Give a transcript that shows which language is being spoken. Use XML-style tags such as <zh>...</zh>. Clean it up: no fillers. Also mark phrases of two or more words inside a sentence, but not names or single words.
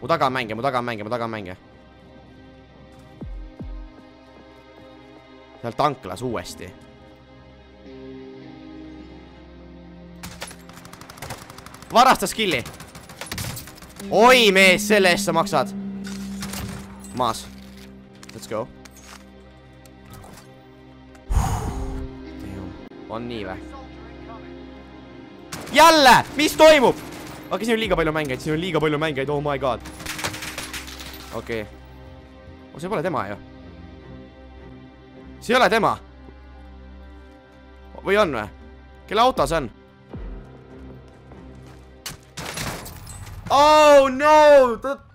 <et>Mu taga on mänge. Seal tanklas uuesti. Varastas killi. Oi mees, selle eest sa maksad. Maas.</et> <en>Let's go.</en> <et>On nii või? Jälle! Mis toimub? Okei, siin on liiga palju mängeid,</et> <en>oh my god.</en> <et>Okei. See pole tema ju. See ei ole tema. Või on või? Kelle auto see on?</et> <en>Oh no!</en>